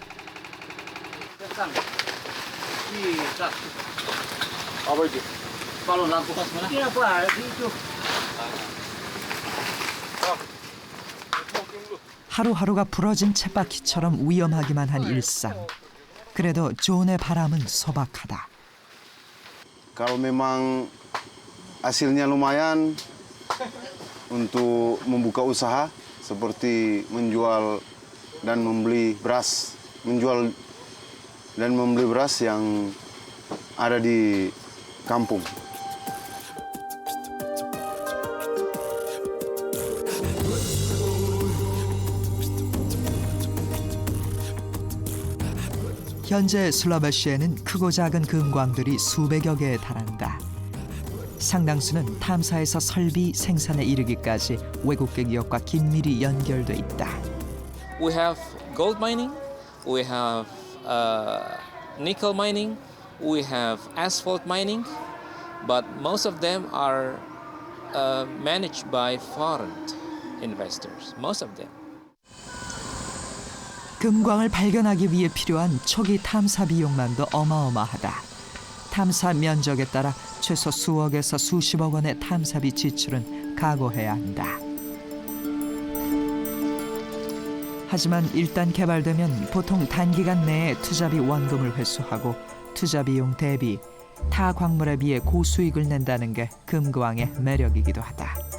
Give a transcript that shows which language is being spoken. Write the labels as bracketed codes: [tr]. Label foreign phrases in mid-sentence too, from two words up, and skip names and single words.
[ko] 하루하루가 부러진 쳇바퀴처럼 위험하기만 한 일상. 그래도 존의 바람은 소박하다. [id] Kalau memang hasilnya lumayan untuk membuka usaha seperti menjual dan membeli beras, menjual dan membeli beras yang ada di kampung. [ko] 현재 슬라베시에는 크고 작은 금광들이 수백여 개에 달한다. 상당수는 탐사에서 설비 생산에 이르기까지 외국계 기업과 긴밀히 연결돼 있다. [en] We have gold mining, we have nickel mining, we have asphalt mining, but most of them are managed by foreign investors. Most of them. [ko] 금광을 발견하기 위해 필요한 초기 탐사 비용만도 어마어마하다. 탐사 면적에 따라 최소 수억에서 수십억 원의 탐사비 지출은 각오해야 한다. 하지만 일단 개발되면 보통 단기간 내에 투자비 원금을 회수하고 투자 비용 대비 타 광물에 비해 고수익을 낸다는 게 금광의 매력이기도 하다.